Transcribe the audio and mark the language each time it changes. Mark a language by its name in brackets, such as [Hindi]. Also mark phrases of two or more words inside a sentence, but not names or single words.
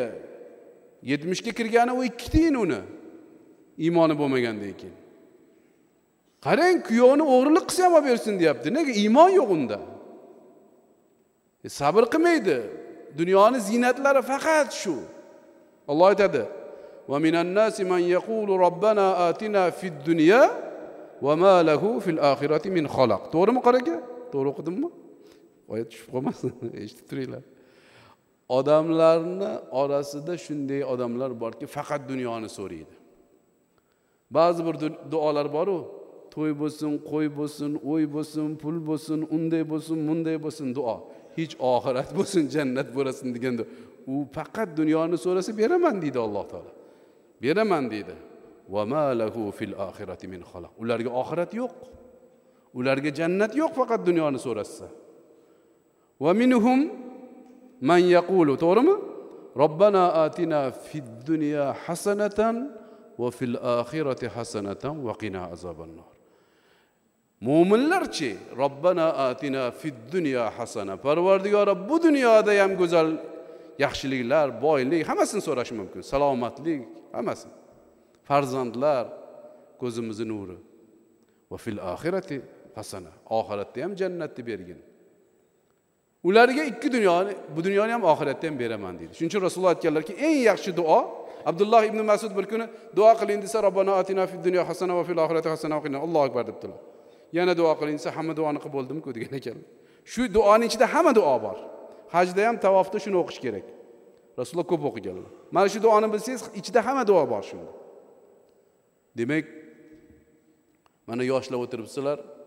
[Uzbek] 70 ga kirgani u 2 tiyin uni. Iymoni bo'lmagandan keyin. Qarang, kuyovni o'g'rilik qilsa ham olib bersin deyapti. Nega? Iymon yo'q unda. Sabr qilmaydi. Dunyoning zinatlari faqat shu. Alloh aytadi: [Arabic] "ومن الناس من يقول ربنا آتنا في الدنيا وما له في الآخرة من خلاق." [Uzbek] To'g'rimi qor aka? To'g'ri o'qidimmi? Oyat tushib qolmasin, eshitib turinglar. Odamlarning orasida shunday odamlar borki, faqat dunyoni so'raydi. Ba'zi bir duolar bor-ku, to'y bo'lsin, qo'y bo'lsin, o'y bo'lsin, pul bo'lsin, unday bo'lsin, bunday bo'lsin duo. Hech oxirat bo'lsin, jannat bo'lasin deganda, u faqat dunyoni so'rasa beraman deydi Alloh taolo. Beraman deydi. [Arabic] وما له في الآخرة من خلاق. [Uzbek] Ularga oxirat yo'q. Ularga jannat yo'q, faqat dunyoni so'rasa. [Arabic] ومنهم من يقول, to'g'rimi? ربنا آتنا في الدنيا حسنة وفي الآخرة حسنة وقنا عذاب النار. Mo'minlarchi, ربنا آتنا في الدنيا حسنة. [Uzbek] Parvardigor, bu dunyoda ham go'zal yaxshiliklar, boylik, hammasini so'rash mumkin. Salomatlik, hammasi. Farzandlar, ko'zimizning nuri. [Arabic] وفي الآخرة حسنة. [Uzbek] Oxiratda ham jannatni bergin. Ularga ikki dunyoni, bu dunyoni ham oxiratda ham beraman dedi. Shuning uchun Rasululloh aytganlarki, eng yaxshi duo Abdulloh ibn Mas'ud bir kuni duo qiling desa, [Arabic] ربنا آتنا في الدنيا حسنة وفي الآخرة حسنة وقنا. الله أكبر [Uzbek] debdilar. Yana duo qiling desa, hamma duoni qilib bo'ldim-ku degan ekan. Shu duoning ichida hamma duo bor. Hajda ham, tavofda shuni o'qish kerak. Rasululloh ko'p o'qiganlar. Mana shu duoni bilsangiz, ichida hamma duo bor shunda. Demak, mana yoshlar o'tiribsizlar.